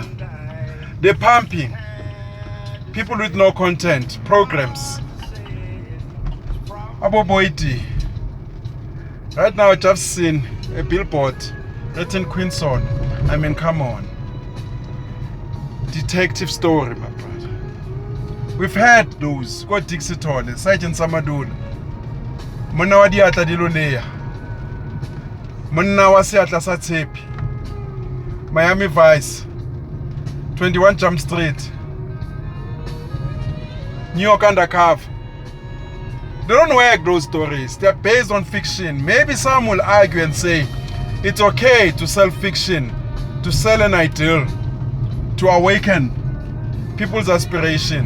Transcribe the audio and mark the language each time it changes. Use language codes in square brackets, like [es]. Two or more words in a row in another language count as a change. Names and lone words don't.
[en] They're pumping people with no content, programs. [tn] Abo Boiti. [en] Right now I just seen a billboard written Queenson. I mean, come on. Detective story, my brother. We've had those. [tn] Go Dixie Tole, Sergeant Samadula. Mona wa diatla di lo leya. Monna wa seatla sa tshepi. [en] Miami Vice. 21 Jump Street. New York Undercover. They don't work, those stories. They're based on fiction. Maybe some will argue and say it's okay to sell fiction, to sell an ideal, to awaken people's aspiration.